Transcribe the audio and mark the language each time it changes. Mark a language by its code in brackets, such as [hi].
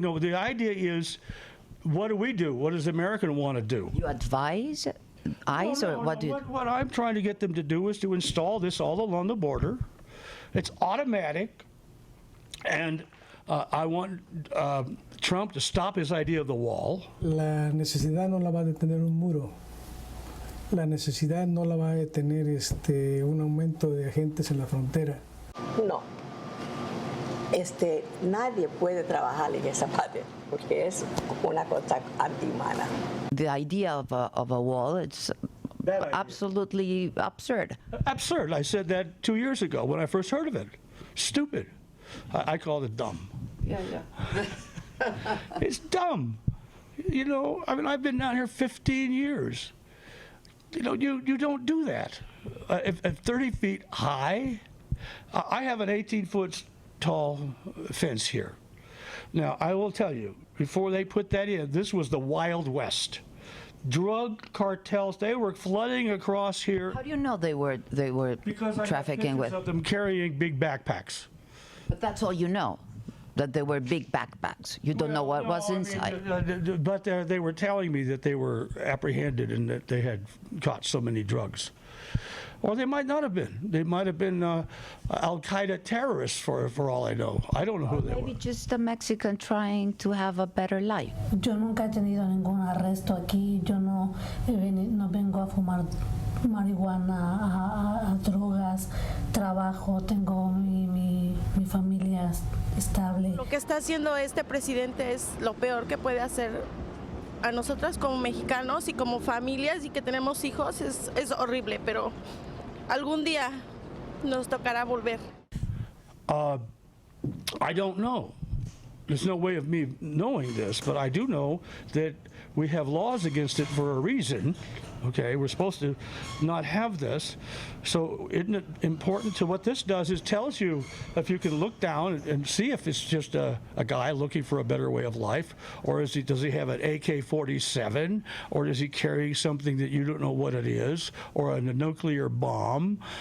[en] No, the idea is, what do we do? What does America want to do? You advise? What do you? What I'm trying to get them to do is to install this all along the border. It's automatic, and I want Trump to stop his idea of the wall. [es] La necesidad no la va a detener un muro. La necesidad no la va a detener un aumento de agentes en la frontera. No. Nadie puede trabajar en esa parte porque es una cosa antihumana. [en] The idea of a wall, it's absolutely absurd. Absurd. I said that 2 years ago when I first heard of it. Stupid. I called it dumb. Yeah. It's dumb. You know, I mean, I've been down here 15 years. You know, you don't do that. If 30 feet high, I have an 18-foot tall fence here. Now, I will tell you, before they put that in, this was the Wild West. Drug cartels, they were flooding across here. How do you know they were Because trafficking with? of them carrying big backpacks. But that's all you know, that they were big backpacks. You don't know what was inside. But they were telling me that they were apprehended and that they had caught so many drugs. Or they might not have been. They might have been Al-Qaeda terrorists for all I know. I don't know who they Maybe were. just a Mexican trying to have a better life. [es] Yo nunca he tenido ningún arresto aquí. Yo no vengo a fumar marihuana, a drogas. Trabajo, tengo mi familia estable. Lo que está haciendo este presidente es lo peor que puede hacer a nosotras como mexicanos y como familias y que tenemos hijos. Es horrible, pero algún día nos tocará volver. [en] I don't know. There's no way of me knowing this, but I do know that we have laws against it for a reason. Okay, we're supposed to not have this. So isn't it important to what this does is tells you if you can look down and see if it's just a guy looking for a better way of life, or does he have an AK-47, or is he carrying something that you don't know what it is, or a nuclear bomb?